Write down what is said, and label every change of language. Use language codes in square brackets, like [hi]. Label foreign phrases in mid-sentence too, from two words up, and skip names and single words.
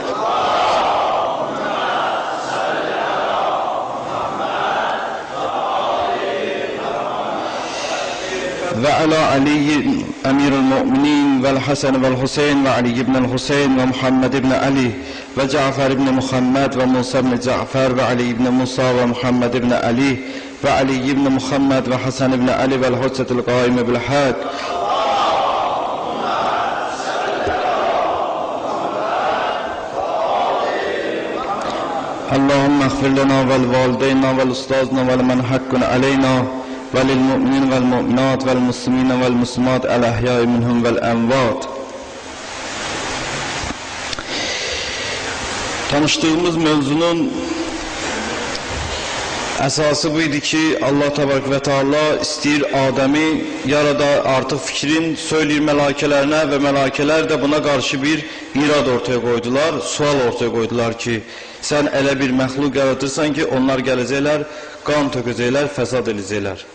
[ar] وعلى علي أمير المؤمنين والحسن والحسين وعلي بن الحسين ومحمد بن علي وجعفر بن محمد وموسى بن جعفر وعلي بن موسى ومحمد بن علي وعلي بن محمد والحسن بن علي والحجة القائم بالحق اللهم اغفر لنا وللوالدين ولأساتذتنا ولمن حق علينا وَلِلْمُؤْمِنِينَ وَالْمُؤْمِنَاتِ وَالْمُسْلِمِينَ وَالْمُسْلِمَاتِ الْأَحْيَاءِ مِنْهُمْ وَالْأَمْوَاتِ [az] Tanıştığımız mövzunun əsası buydu ki, [ar] الله تبارك وتعالى [az] istəyir Adəmi yarada artıq fikrin söyləyir mələkələrinə və mələkələr də buna qarşı bir irad ortaya qoydular, sual ortaya qoydular ki, sən elə bir məxluq yaradırsan ki, onlar gələcəklər, qan tökəcəklər, fəsad edəcəklər.